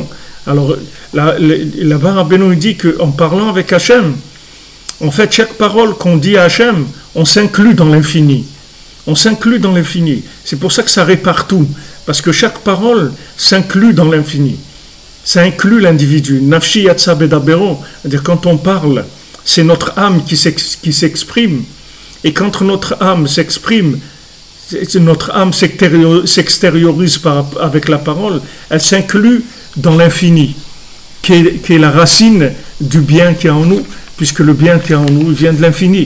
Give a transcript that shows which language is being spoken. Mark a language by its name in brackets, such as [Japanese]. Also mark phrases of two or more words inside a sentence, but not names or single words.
[French] Alors, là-bas, Rabbeinu dit qu'en parlant avec Hachem, en fait, chaque parole qu'on dit à Hachem, on s'inclut dans l'infini. On s'inclut dans l'infini. C'est pour ça que ça répare tout. Parce que chaque parole s'inclut dans l'infini. Ça inclut l'individu. [Hebrew] נפשי יצאה בדברו. [French] C'est-à-dire, quand on parle, c'est notre âme qui s'exprime. Et quand notre âme s'exprime, notre âme s'extériorise avec la parole, elle s'inclut dans l'infini, qui est la racine du bien qui est en nous, puisque le bien qui est en nous vient de l'infini.